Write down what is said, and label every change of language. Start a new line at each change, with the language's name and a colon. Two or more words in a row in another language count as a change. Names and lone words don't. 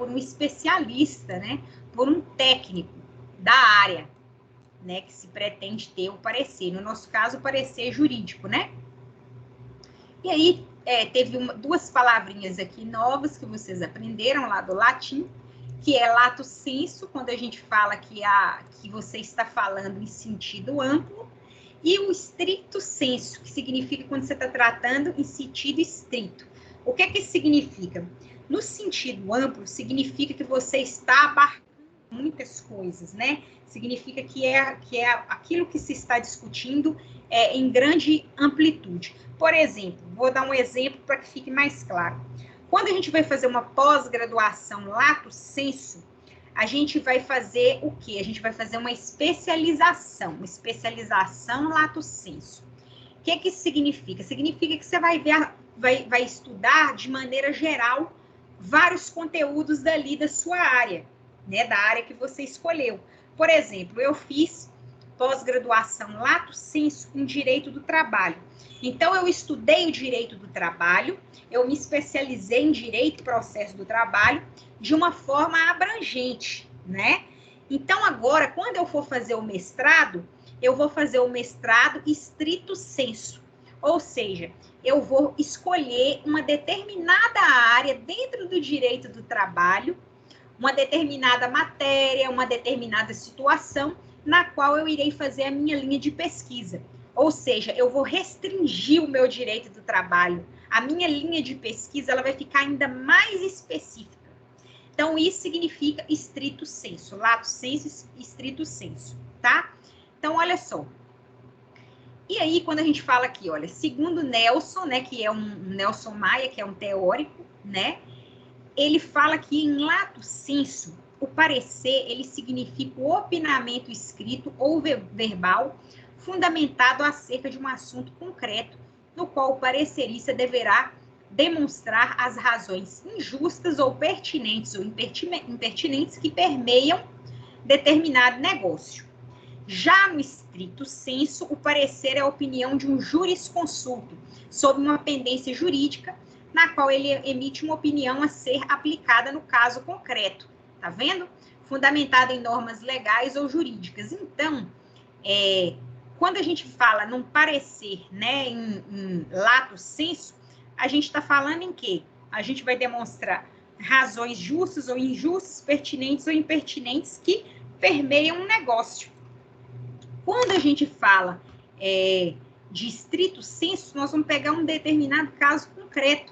Portuguese: Por um especialista, né? Por um técnico da área, né? Que se pretende ter o parecer. No nosso caso, o parecer jurídico, né? E aí, teve duas palavrinhas aqui novas que vocês aprenderam lá do latim, que é
Latin: lato sensu,
Portuguese: quando a gente fala que você está falando em sentido amplo, e o
Latin: stricto sensu,
Portuguese: que significa quando você está tratando em sentido estrito. O que é que isso significa? No sentido amplo, significa que você está abarcando muitas coisas, né? Significa que é aquilo que se está discutindo em grande amplitude. Por exemplo, vou dar um exemplo para que fique mais claro. Quando a gente vai fazer uma pós-graduação
Latin: lato sensu,
Portuguese: a gente vai fazer o quê? A gente vai fazer uma especialização
Latin: lato sensu.
Portuguese: O que isso significa? Significa que você vai estudar de maneira geral vários conteúdos dali da sua área, né? Da área que você escolheu. Por exemplo, eu fiz pós-graduação
Latin: lato sensu
Portuguese: em direito do trabalho. Então, eu estudei o direito do trabalho, eu me especializei em direito e processo do trabalho de uma forma abrangente, né? Então, agora, quando eu for fazer o mestrado, eu vou fazer o mestrado
Latin: stricto sensu,
Portuguese: ou seja, eu vou escolher uma determinada área dentro do direito do trabalho, uma determinada matéria, uma determinada situação, na qual eu irei fazer a minha linha de pesquisa. Ou seja, eu vou restringir o meu direito do trabalho. A minha linha de pesquisa ela vai ficar ainda mais específica. Então, isso significa
Latin: stricto sensu, lato sensu, stricto sensu,
Portuguese: tá? Então, olha só. E aí, quando a gente fala aqui, olha, segundo Nelson, né, que é um Nelson Maia, que é um teórico, né, ele fala que em
Latin: lato sensu,
Portuguese: o parecer, ele significa o opinamento escrito ou verbal fundamentado acerca de um assunto concreto, no qual o parecerista deverá demonstrar as razões injustas ou pertinentes ou impertinentes que permeiam determinado negócio. Já no
Latin: estricto sensu,
Portuguese: o parecer é a opinião de um jurisconsulto sobre uma pendência jurídica, na qual ele emite uma opinião a ser aplicada no caso concreto, tá vendo? Fundamentada em normas legais ou jurídicas. Então, quando a gente fala num parecer, né,
Latin: em lato sensu,
Portuguese: a gente está falando em quê? A gente vai demonstrar razões justas ou injustas, pertinentes ou impertinentes que permeiam um negócio. Quando a gente fala de
Latin: estrito sensu,
Portuguese: nós vamos pegar um determinado caso concreto.